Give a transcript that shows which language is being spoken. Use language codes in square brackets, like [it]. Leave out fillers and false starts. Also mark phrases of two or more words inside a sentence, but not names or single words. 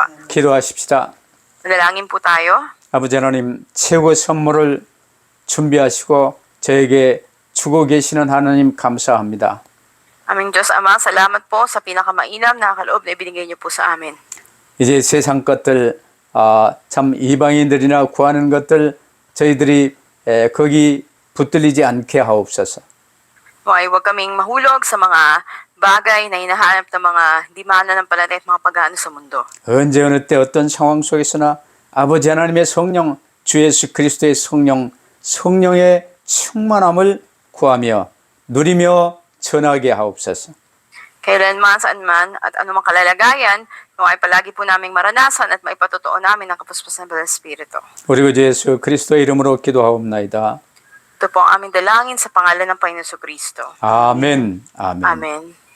[ko] 기도하십시다. [tl] Manalangin po tayo. [ko] 아버지 하나님, 최고 선물을 준비하시고 저에게 주고 계시는 하나님 감사합니다. [tl] Aming Diyos Ama, salamat po sa pinakamainam na kaloob na ibinigay niyo po sa amin. [ko] 이제 세상 것들, 참 이방인들이나 구하는 것들 저희들이 거기 붙들리지 않게 하옵소서. [tl] Huwag huwag kaming mahulog sa mga bagay na hinahanap ng mga di mananampalataya at mga pag-aano sa mundo. [ko] 언제 어느 때 어떤 상황 속에서나 아버지 하나님의 성령, 주 예수 그리스도의 성령의 충만함을 구하며 누리며 전하게 하옵소서. [tl] Kailanman, saan man, at anumang kalalagayan, naway palagi po naming maranasan at maipatotoo namin ang kapuspusan ng Banal na Espiritu. [ko] 우리 구 예수 그리스도의 이름으로 기도하옵나이다. [tl] Ito po ang aming dalangin sa pangalan ng Panginoon Kristo. [ko] 아멘. 아멘. [en] Amen.